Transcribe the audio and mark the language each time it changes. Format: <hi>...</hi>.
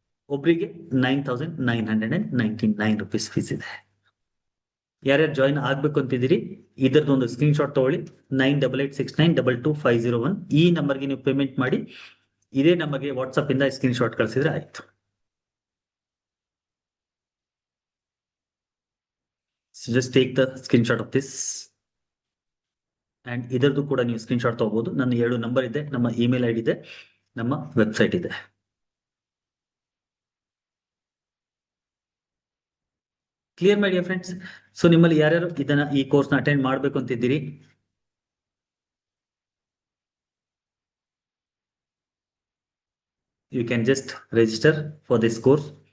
<kn>ಒಬ್ರಿಗೆ 9,999 rupees fees ಇದೆ. ಯಾರ್ಯಾರು ಜಾಯಿನ್ ಆಗ್ಬೇಕು ಅಂತಿದ್ದೀರಿ ಇದರದೊಂದು ಸ್ಕ್ರೀನ್ ಶಾಟ್ ತಗೊಳ್ಳಿ. 9886922501 ಈ ನಂಬರ್ಗೆ ನೀವು ಪೇಮೆಂಟ್ ಮಾಡಿ ಇದೇ ನಂಬರ್ಗೆ ವಾಟ್ಸ್ಆಪ್ ಇಂದ ಸ್ಕ್ರೀನ್ ಶಾಟ್ ಕಳಿಸಿದ್ರೆ ಆಯ್ತು.</kn> <en>So just take the screenshot of this and</en> <kn>ಇದರದ್ದು ಕೂಡ ನೀವು ಸ್ಕ್ರೀನ್ ಶಾಟ್ ತಗೋಬಹುದು. ನನ್ನ 2 ನಂಬರ್ ಇದೆ, ನಮ್ಮ ಇಮೇಲ್ ಐಡಿ ಇದೆ, ನಮ್ಮ ವೆಬ್ಸೈಟ್ ಇದೆ. Clear my dear friends. So ನಿಮ್ಮಲ್ಲಿ ಯಾರ್ಯಾರು ಈ ಕೋರ್ಸ್ ನ ಅಟೆಂಡ್ ಮಾಡ್ಬೇಕು ಅಂತಿದ್ದೀರಿ,</kn> <en>You can just register for this course.</en>